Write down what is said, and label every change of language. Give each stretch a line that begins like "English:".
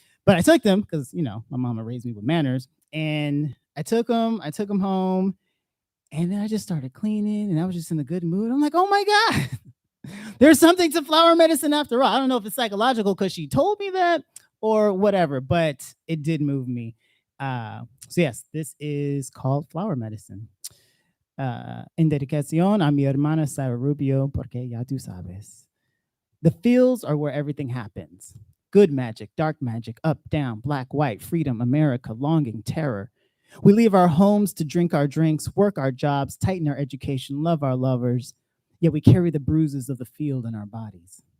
English: But I took them because my mama raised me with manners, and I took them home, and then I just started cleaning, and I was just in a good mood. I'm like, "Oh my God, there's something to flower medicine after all." I don't know if it's psychological because she told me that or whatever, but it did move me. So yes, this is called Flower Medicine.
Spanish: En dedicación a mi hermana Sara Rubio, porque ya tú sabes.
English: The fields are where everything happens. Good magic, dark magic, up, down, black, white, freedom, America, longing, terror. We leave our homes to drink our drinks, work our jobs, tighten our education, love our lovers, yet we carry the bruises of the field in our bodies.